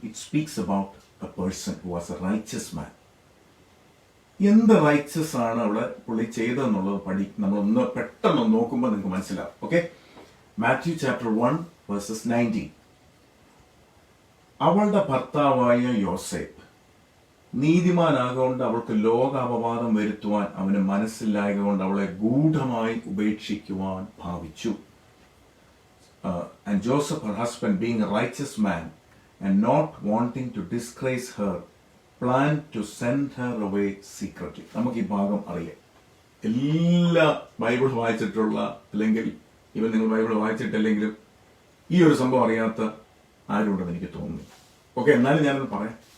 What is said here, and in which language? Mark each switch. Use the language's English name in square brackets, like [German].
[English] It speaks about a person who was a righteous man. [Malayalam] എന്ത് righteous ആണ് അവിടെ പുള്ളി ചെയ്തതെന്നുള്ളത് നമ്മളൊന്ന് പെട്ടെന്ന് നോക്കുമ്പോൾ നിങ്ങൾക്ക് മനസ്സിലാവും. [English] Okay, Matthew chapter 1 verses 19. [Malayalam] അവളുടെ ഭർത്താവായ യോസേപ്പ് നീതിമാനാകൊണ്ട് അവൾക്ക് ലോകാപവാദം വരുത്തുവാൻ അവന് മനസ്സിലായതുകൊണ്ട് അവളെ ഗൂഢമായി ഉപേക്ഷിക്കുവാൻ ഭാവിച്ചു. [English] And Joseph, her husband, being a righteous man and not wanting to disgrace her, planned to send her away secretly. [Malayalam] നമുക്ക് ഈ ഭാഗം അറിയാം. എല്ലാ ബൈബിൾ വായിച്ചിട്ടുള്ള അല്ലെങ്കിൽ ഇവൻ നിങ്ങൾ ബൈബിൾ വായിച്ചിട്ടില്ലെങ്കിലും ഈ ഒരു സംഭവം അറിയാത്ത ആരുണ്ടെന്ന് എനിക്ക് തോന്നുന്നു. ഓക്കെ, എന്നാലും ഞാനത് പറയാം.